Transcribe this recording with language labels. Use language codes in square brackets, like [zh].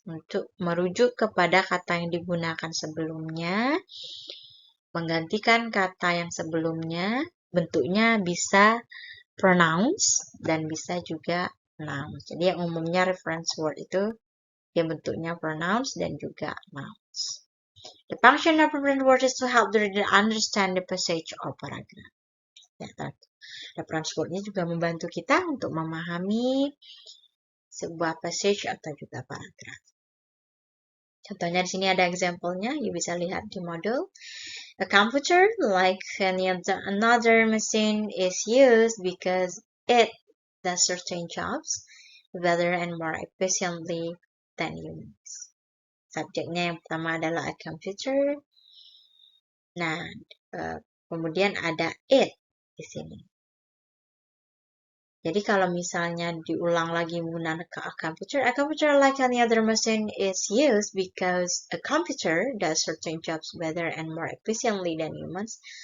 [id] Untuk merujuk kepada kata yang digunakan sebelumnya, menggantikan kata yang sebelumnya, bentuknya bisa pronouns dan bisa juga nouns. Jadi yang umumnya reference word itu dia bentuknya pronouns dan juga nouns. [en] The function of reference word is to help the reader understand the passage or paragraph. [id] Ya, reference word-nya juga membantu kita untuk memahami sebuah passage atau juga paragraf. Contohnya di sini ada example-nya, you bisa lihat di modul. [en] A computer, like any another machine, is used because it does certain jobs better and more efficiently than humans. [id] Subjeknya yang pertama adalah a computer. Nah, kemudian ada it di sini. Jadi kalau misalnya diulang lagi menggunakan [en] a computer like any other machine is used because a computer does certain jobs better and more efficiently than humans.